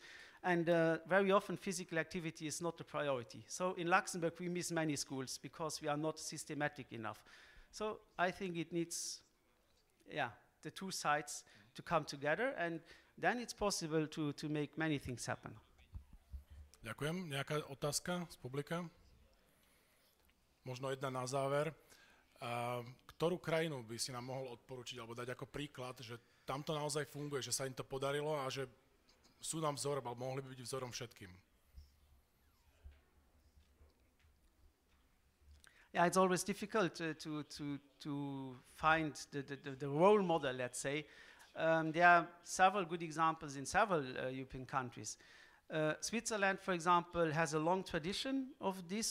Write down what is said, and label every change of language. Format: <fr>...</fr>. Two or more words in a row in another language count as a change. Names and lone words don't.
<en>And very often physical activity is not a priority. So in Luxembourg, we miss many schools because we are not systematic enough. So I think it needs, the two sides to come together, and then it's possible to make many things happen.</en> <sk>Ďakujem. Nejaká otázka z publika? Možno jedna na záver. Ktorú krajinu by si nám mohol odporučiť alebo dať ako príklad, že tam to naozaj funguje, že sa im to podarilo a že sú nám vzorom, alebo mohli by byť vzorom všetkým?</sk> <en>Yeah, it's always difficult to find the role model, let's say. There are several good examples in several European countries. Switzerland, for example, has a long tradition of this.</en>